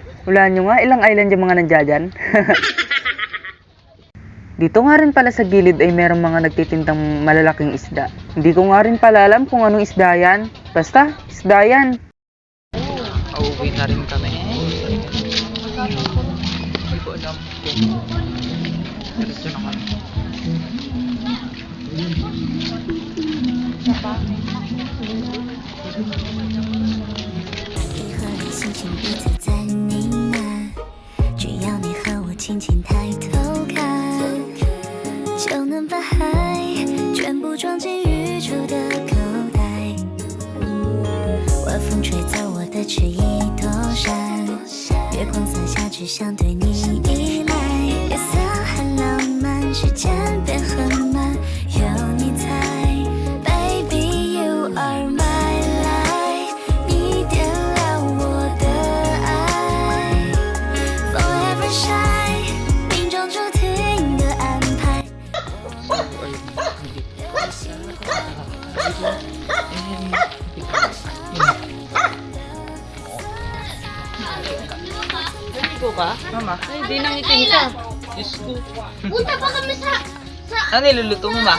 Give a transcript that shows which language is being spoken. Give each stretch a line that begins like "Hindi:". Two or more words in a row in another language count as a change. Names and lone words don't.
Filipino: Hulaan nyo nga ilang island yung mga nandiyan. Dito nga rin pala sa gilid ay merong mga nagtitindang malalaking isda. Hindi ko nga rin pala alam kung anong isda yan. Basta, isda yan. Uuwi na rin kami. Hindi ko alam. Diretso na kami.
Chinese: 一和你心情彼此在呢喃，只要你和我轻轻抬头看，就能把海全部装进宇宙的口袋。晚风吹走我的迟疑躲闪，月光洒下，只想对你依赖。夜色很浪漫，时间变很慢，有你在。
English: Baby, you are my light，
Chinese: 你点亮我的爱。
English: Forever shine，
Chinese: 命中注定的安排。
Filipino: Naligo ka? Mama, Ay, di nangitim ka. Diyos ko. Punta pa kami sa Ano niluluto mo, ma?